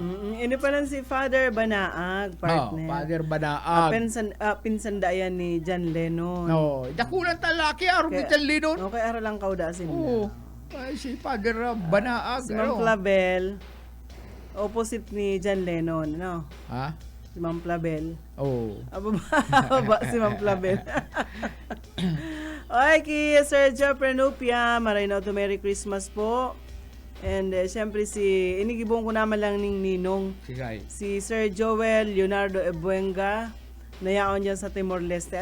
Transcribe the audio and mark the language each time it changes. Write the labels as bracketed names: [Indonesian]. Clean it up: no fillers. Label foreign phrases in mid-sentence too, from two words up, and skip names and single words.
[Bikol] Ini pa lang si Father Banaag, partner. Father Banaag. Pinsan dayan ni John Lennon. No, dakulang talaki, araw ni John Lennon. Okay, araw lang kaudasin Oo. Si Father Banaag. Si Ma'am Flabel, opposite ni John Lennon, no? Ha? Si Ma'am Flabel. Oo. Aba, si Ma'am Flabel. Okay, kay Sergio Prenupia, maray na to [English] Merry Christmas [Bikol] po. And syempre inigibong ko naman lang ning ninong. Si Sir Joel Leonardo Ebuenga, nayaon dyan sa Timor-Leste.